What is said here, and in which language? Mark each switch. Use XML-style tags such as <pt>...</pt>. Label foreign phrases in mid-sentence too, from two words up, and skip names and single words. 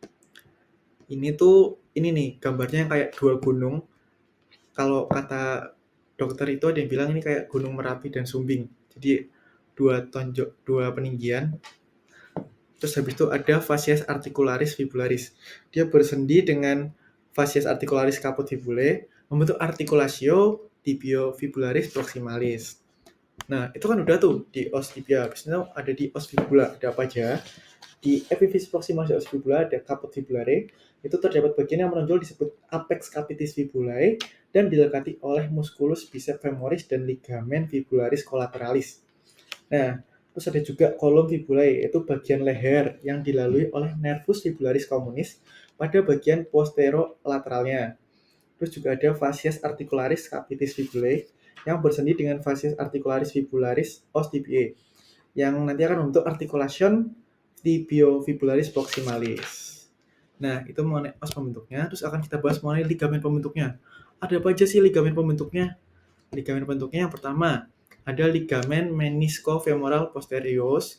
<id>Ini nih gambarnya yang kayak dua gunung. Kalau kata dokter itu ada yang bilang ini kayak Gunung Merapi dan Sumbing. Jadi dua peninggian. Terus habis itu ada</id> <la>fascies articularis fibularis.</la> <id>Dia bersendi dengan</id> <la>fascies articularis caput fibulae</la> <id>membentuk</id> <la>articulatio tibiofibularis proximalis.</la> <id>Nah, itu kan udah tuh di</id> <la>os tibia.</la> <id>Habis itu ada di</id> <la>os fibula.</la> <id>Ada apa aja? Di</id> <la>epiphysis proximalis os fibula</la> <id>ada</id> <la>caput fibulae.</la> <id>Itu terdapat bagian yang menonjol disebut</id> <la>apex capitis fibulae</la> <id>dan dilekati oleh</id> <la>musculus biceps femoris</la> <id>dan ligamen</id> <la>fibularis collateralis.</la> <id>Nah, terus ada juga kolom fibulae, yaitu bagian leher yang dilalui oleh</id> <la>nervus fibularis communis</la> <id>pada bagian posterolateralnya. Terus juga ada</id> <la>fascies articularis capitis fibulae</la> <id>yang bersendi dengan</id> <la>fascies articularis fibularis os tibiae</la> <id>yang nanti akan membentuk</id> <la>articulation tibiofibularis proximalis.</la> <id>Nah, itu mengenai os pembentuknya. Terus akan kita bahas mengenai ligamen pembentuknya. Ada apa aja sih ligamen pembentuknya? Ligamen pembentuknya yang pertama, ada ligamen</id> <la>meniscofemoral posterius.</la>